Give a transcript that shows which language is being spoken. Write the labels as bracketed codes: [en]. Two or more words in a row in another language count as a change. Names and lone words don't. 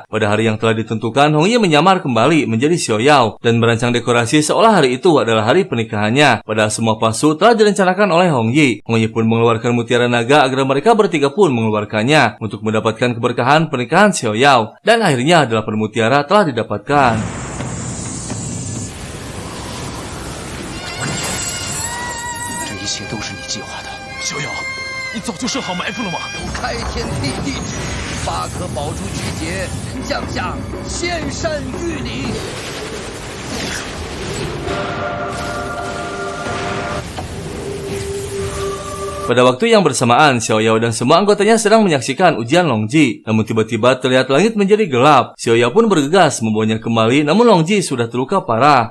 [id] Pada hari yang telah ditentukan, Hong Yi menyamar kembali menjadi Xiao Yao dan merancang dekorasi seolah hari itu adalah hari pernikahannya. Padahal semua palsu telah direncanakan oleh Hong Yi. Hong Yi pun mengeluarkan mutiara naga agar mereka bertiga pun mengeluarkannya untuk mendapatkan keberkahan pernikahan Xiao Yao. Dan akhirnya 8 mutiara telah didapatkan. [zh] 这一切都是你计划的，逍遥，你早就设好埋伏了吗？开天辟地，8颗宝珠集结，降下仙山玉礼。 [id] Pada waktu yang bersamaan, Xiao Yao dan semua anggotanya sedang menyaksikan ujian Long Ji. Namun tiba-tiba terlihat langit menjadi gelap. Xiao Yao pun bergegas membawanya kembali, namun Long Ji sudah terluka parah.